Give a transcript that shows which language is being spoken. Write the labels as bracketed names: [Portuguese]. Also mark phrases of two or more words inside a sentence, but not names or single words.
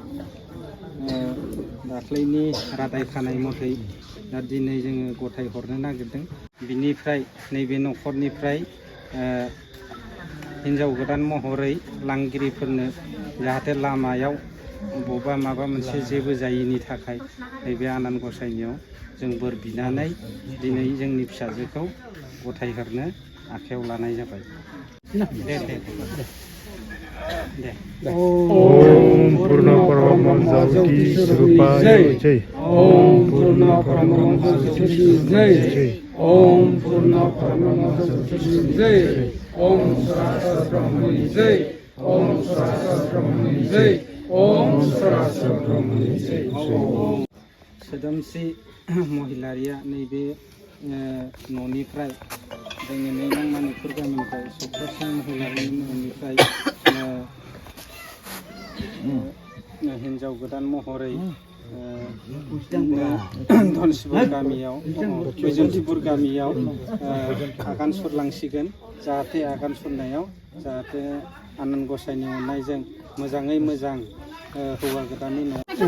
[Bodo] दाख्लैनि रादाय खानाय मथै दा दिनै जोङो गथाय हरनो नागिरदों बिनिफ्राय नैबे न'खरनिफ्राय हिनजाव गोदान महरै लांगिरिफोरनो जाहाथे लामायाव बबेबा माबा मोनसे जेबो जायिनि थाखाय नैबे आनान गसाइनियाव जों बोर बिनानै दिनै जोंनि फिसाजोखौ गथायहरनो आखायाव लानाय जाबाय दे [Sanskrit] ओम पूर्ण परम ज्योति स्वरूपाय जय ओम पूर्ण परम ज्योति जय ओम पूर्ण परम ज्योति जय ओम सरासर ब्रह्मनि जय ओम सरासर ब्रह्मनि जय ओम सरासर ब्रह्मनि जय [Bodo] सोदोमस्रि महिलारिया नैबे न'निफ्राय जोंनि नै नांमानिफोर गामिनिफ्राय सप्तासे महिलानि न'निफ्राय हिन्जाव गोदान महरै धनसिपुर गामियाव बैजन्तिपुर गामियाव आगान सुरलांसिगोन जाहाथे आगान सुरनायाव जाहाथे आनान गसाइनि अननायजों मोजाङै मोजां हौवा गोदाननि न'